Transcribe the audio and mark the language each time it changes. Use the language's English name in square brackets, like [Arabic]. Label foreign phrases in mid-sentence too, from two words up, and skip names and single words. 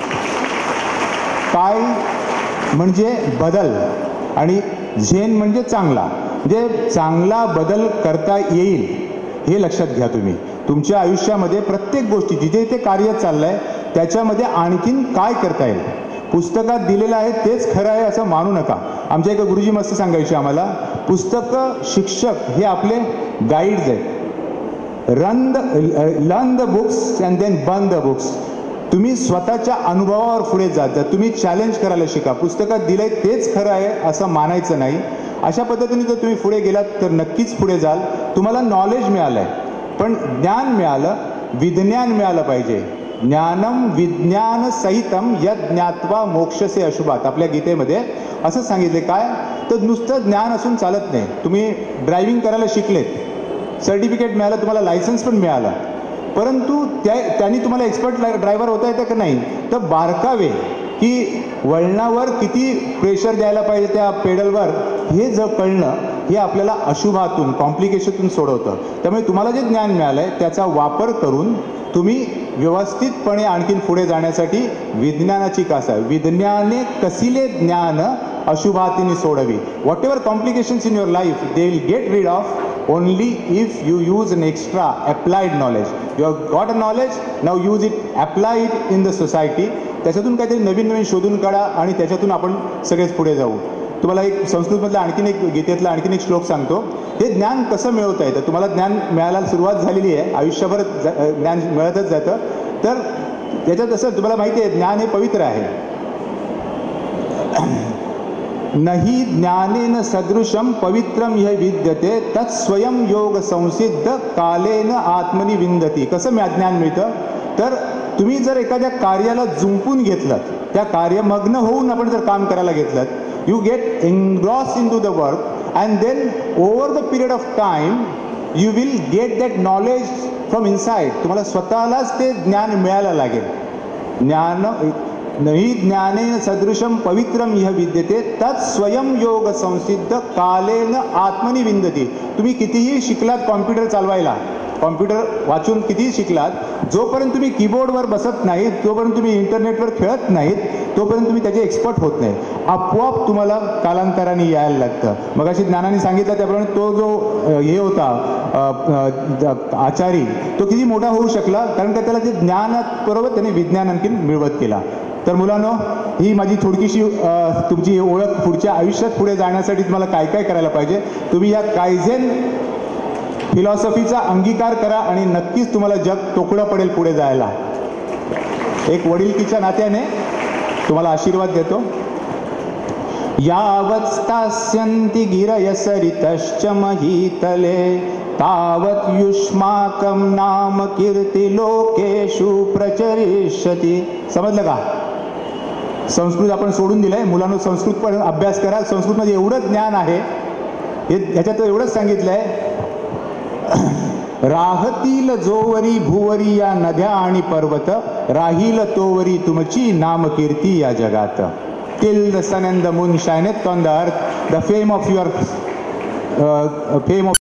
[Marathi] काय म्हणजे बदल आणि झेन म्हणजे चांगला, म्हणजे चांगला बदल करता येईल हे लक्षात घ्या. तुम्ही तुमच्या आयुष्यामध्ये प्रत्येक गोष्टी जिथे ते कार्य चाललंय त्याच्यामध्ये आणखीन काय करता येईल. पुस्तकात दिलेलं आहे तेच खरं आहे असं मानू नका. आमच्या एका गुरुजी मस्त सांगायचे आम्हाला, पुस्तकं शिक्षक हे आपले गाईड्स आहेत. [English] learn the books and then burn the books. [Marathi] तुम्ही स्वतःच्या अनुभवावर पुढे जात, तुम्ही चॅलेंज करायला शिका. पुस्तकात दिलंय तेच खरं आहे असं मानायचं नाही. अशा पद्धतीने जर तुम्ही पुढे गेलात तर नक्कीच पुढे जाल. तुम्हाला नॉलेज मिळालंय पण ज्ञान मिळालं, विज्ञान मिळालं पाहिजे. [Sanskrit] ज्ञानम विज्ञान सहितम यद ज्ञात्वा मोक्षसे अशुभात. [Marathi] आपल्या गीतेमध्ये असं सांगितले. काय तर नुसतं ज्ञान असून चालत नाही. तुम्ही ड्रायव्हिंग करायला शिकलेत, सर्टिफिकेट मिळालं, तुम्हाला लायसन्स पण मिळालं, परंतु त्यांनी तुम्हाला [English] expert driver [Marathi] होता येतं का नाही. तर बारकावे की वळणावर किती प्रेशर द्यायला पाहिजे त्या पेडलवर हे जर कळणं हे आपल्याला अशुभातून कॉम्प्लिकेशनतून सोडवतं. त्यामुळे तुम्हाला जे ज्ञान मिळालंय त्याचा वापर करून तुम्ही व्यवस्थितपणे आणखीन पुढे जाण्यासाठी विज्ञानाची कास आहे. विज्ञाने कसिले ज्ञान अशुभातीने सोडवी. [English] whatever complications in your life they will get rid of only if you use an extra applied knowledge. You have got a knowledge, now use it, apply it in the society. [Marathi] त्याच्यातून काहीतरी नवीन नवीन शोधून काढा आणि त्याच्यातून आपण सगळेच पुढे जाऊ. तुम्हाला एक संस्कृतमधला आणखीन एक गीतेतला आणखीन एक श्लोक सांगतो. हे ज्ञान कसं मिळवता येतं. तुम्हाला ज्ञान मिळायला सुरुवात झालेली आहे, आयुष्यभर ज्ञान मिळतच जातं. तर त्याच्यात असं तुम्हाला माहिती आहे ज्ञान हे पवित्र आहे. [Sanskrit] नहि ज्ञानेन सदृशम पवित्रम यह विद्यते तत्स्वयं योग संसिद्ध कालेन आत्मनि विंदती. [Marathi] कसं ज्ञान मिळतं तर तुम्ही जर एखाद्या कार्याला जुंपून घेतलात, त्या कार्यमग्न होऊन आपण जर काम करायला घेतलात, [English] you get engross in to the work and then over the period of time you will get that knowledge from inside. [Marathi] तुम्हाला स्वतःलाच ते ज्ञान मिळायला लागेल. [Sanskrit] ज्ञान नहि ज्ञानेन सदृशम पवित्रम इह विद्यते तत् स्वयं योग संसिद्ध कालेन आत्मनि विंदती. [Marathi] तुम्ही कितीही शिकलात कॉम्प्युटर चालवायला, कॉम्प्युटर वाचून कितीही शिकलात, जोपर्यंत तुम्ही कीबोर्डवर बसत नाहीत, तोपर्यंत तुम्ही इंटरनेटवर खेळत नाहीत, तोपर्यंत तुम्ही त्याचे एक्सपर्ट होत नाही. आपोआप तुम्हाला कालांतराने यायला लागतं. मग अशी ज्ञानाने सांगितलं त्याप्रमाणे तो जो हे होता आचारी, तो किती मोठा होऊ शकला, कारण का त्याला ते ज्ञानाबरोबर त्याने विज्ञान आणखीन मिळवत केला. तर मुलांनो, ही माझी थोडकीशी तुमची ओळख पुढच्या आयुष्यात पुढे जाण्यासाठी तुम्हाला काय काय करायला पाहिजे. तुम्ही या कायझेन फिलॉसॉफीचा अंगीकार करा आणि नक्कीच तुम्हाला जग तोकडं पडेल पुढे जायला. एक वडीलकीच्या नात्याने तुम्हाला आशीर्वाद देतो. [Sanskrit] यावत् स्थास्यन्ति गिरय सरितश्च महीतले तावत् युष्माकं नाम कीर्ति लोकेषु प्रचरिष्यति. [Marathi] समजलं का? संस्कृत आपण सोडून दिलंय. मुलांनो, संस्कृत पण अभ्यास करा. संस्कृतमध्ये एवढं ज्ञान आहे, याच्यात एवढंच सांगितलंय, राहतील जोवरी भुवरी या नद्या आणि पर्वत, राहील तोवरी तुमची नामकीर्ती या जगात. [English] Till the sun and the moon shineth on the earth, the fame of your